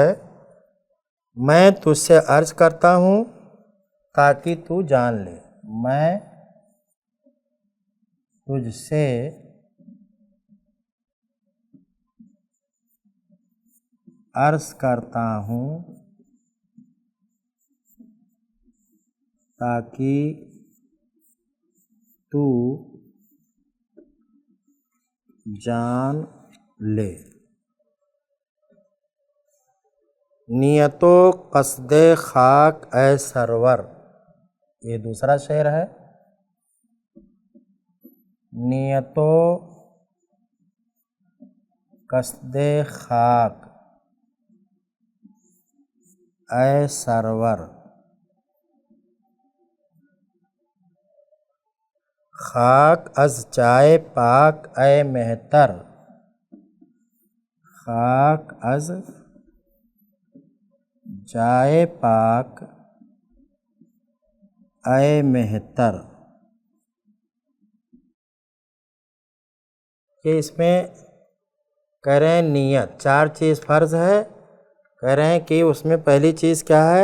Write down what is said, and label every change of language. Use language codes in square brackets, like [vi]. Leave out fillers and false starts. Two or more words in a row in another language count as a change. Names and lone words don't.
[ur] میں تجھ سے عرض کرتا ہوں تاکہ تو جان لے، میں تجھ سے عرض کرتا ہوں تاکہ تو جان لے۔ [fa] نیت و قصد خاک اے سرور، [ur] یہ دوسرا شعر ہے۔ [fa] نیت و قصد خاک اے سرور، خاک از جائے پاک اے مہتر، خاک از جائے پاک اے مہتر۔ [ur] کہ اس میں کہہ رہے ہیں نیت، چار چیز فرض ہے، کہہ رہے ہیں کہ اس میں پہلی چیز کیا ہے؟